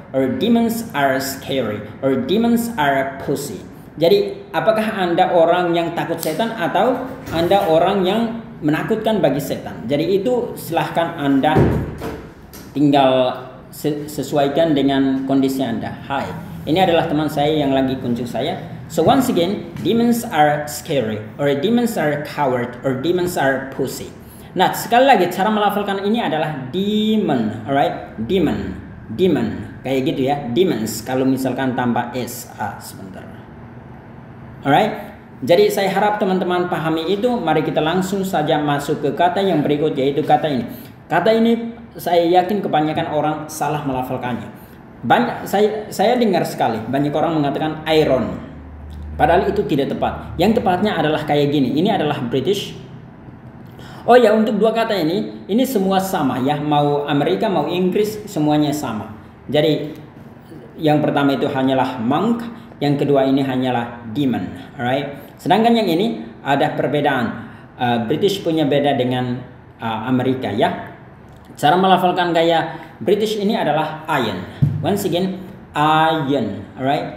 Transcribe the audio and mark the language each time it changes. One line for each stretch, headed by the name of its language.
English: or demons are scary, or demons are pussy.
Indonesian: Jadi apakah Anda orang yang takut setan atau Anda orang yang menakutkan bagi setan? Jadi itu silahkan Anda tinggal sesuaikan dengan kondisi Anda. Hai, ini adalah teman saya yang lagi kunjung saya.
English: So once again, demons are scary, or demons are coward, or demons are pussy.
Indonesian: Nah, sekali lagi cara melafalkan ini adalah demon, alright? Demon, kayak gitu ya. Demons kalau misalkan tanpa s. Sebentar. Alright? Jadi saya harap teman-teman pahami itu. Mari kita langsung saja masuk ke kata yang berikut, yaitu kata ini. Kata ini saya yakin kebanyakan orang salah melafalkannya. Saya dengar sekali banyak orang mengatakan iron, padahal itu tidak tepat. Yang tepatnya adalah kayak gini. Ini adalah British. Oh ya, untuk dua kata ini semua sama ya, mau Amerika mau Inggris semuanya sama. Jadi yang pertama itu hanyalah monk, yang kedua ini hanyalah demon, alright? Sedangkan yang ini ada perbedaan. British punya beda dengan Amerika ya. Cara melafalkan gaya British ini adalah iron.
English: Once again, iron, alright?